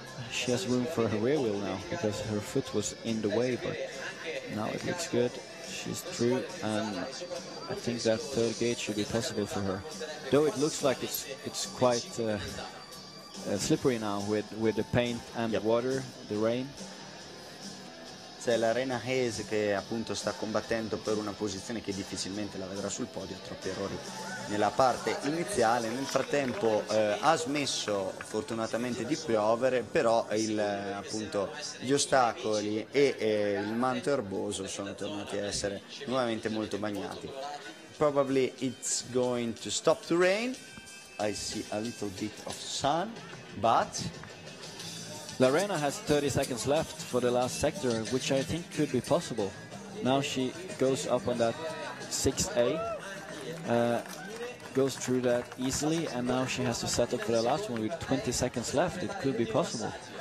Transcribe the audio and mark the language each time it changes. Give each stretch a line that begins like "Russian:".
English: She has room for her rear wheel now, because her foot was in the way, but now it looks good. She's through, and I think that third gate should be possible for her. Though it looks like it's quite slippery now with the paint and the water, the rain.
Italian: C'è Lorena Hayes che appunto sta combattendo per una posizione che difficilmente la vedrà sul podio, troppi errori nella parte iniziale. Nel frattempo ha smesso fortunatamente di piovere, però appunto gli ostacoli e il manto erboso sono tornati a essere nuovamente molto bagnati.
English: Probably it's going to stop to rain. I see a little bit of sun, but Lorena has 30 seconds left for the last sector, which I think could be possible. Now she goes up on that 6A, goes through that easily, and now she has to set up for the last one with 20 seconds left. It could be possible.